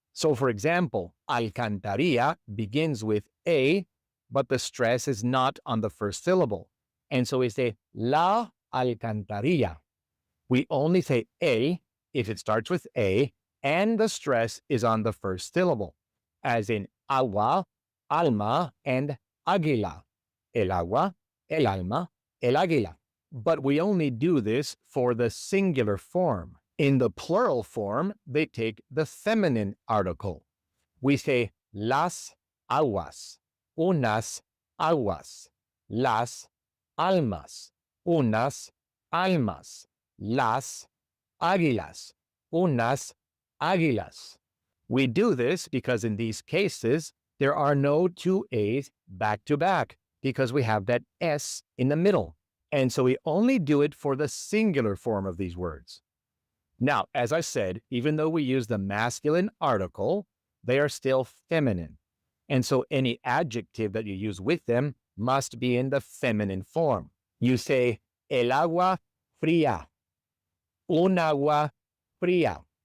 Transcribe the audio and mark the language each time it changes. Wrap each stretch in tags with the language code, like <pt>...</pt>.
<en>So, for example, alcantarilla begins with A, but the stress is not on the first syllable. And so we say la alcantarilla. We only say A if it starts with A and the stress is on the first syllable, as in agua, alma, and águila.</en> <es>El agua, el alma, el águila.</es> <en>But we only do this for the singular form. In the plural form, they take the feminine article. We say las aguas, unas aguas, las almas, unas almas, las águilas, unas águilas. We do this because in these cases, there are no two A's back to back because we have that S in the middle. And so we only do it for the singular form of these words. Now, as I said, even though we use the masculine article, they are still feminine. And so any adjective that you use with them must be in the feminine form. You say, el agua fría, un agua fría.</en>